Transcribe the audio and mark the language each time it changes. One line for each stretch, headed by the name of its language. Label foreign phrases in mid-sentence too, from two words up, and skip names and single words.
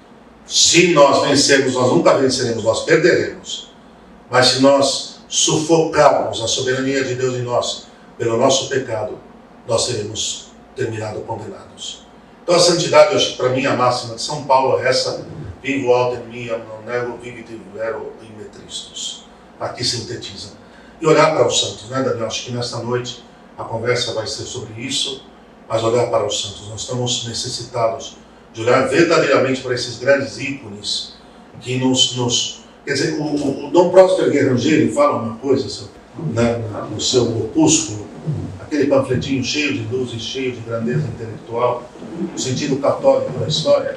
Portuguese: Se nós vencermos, nós nunca venceremos, nós perderemos. Mas se nós sufocarmos a soberania de Deus em nós, pelo nosso pecado, nós seremos terminados condenados. Então a santidade, eu acho que para mim a máxima de São Paulo é essa:
Latin: vivo autem mia, non nego, vivit in vero in me Christus.
Portuguese: Aqui sintetiza. E olhar para os santos, né, Daniel? Acho que nesta noite a conversa vai ser sobre isso, mas olhar para os santos. Nós estamos necessitados de olhar verdadeiramente para esses grandes ícones que quer dizer, o Dom Próspero Guerrangeiro fala uma coisa, no seu opúsculo, aquele panfletinho cheio de luz e cheio de grandeza intelectual, no sentido católico da história.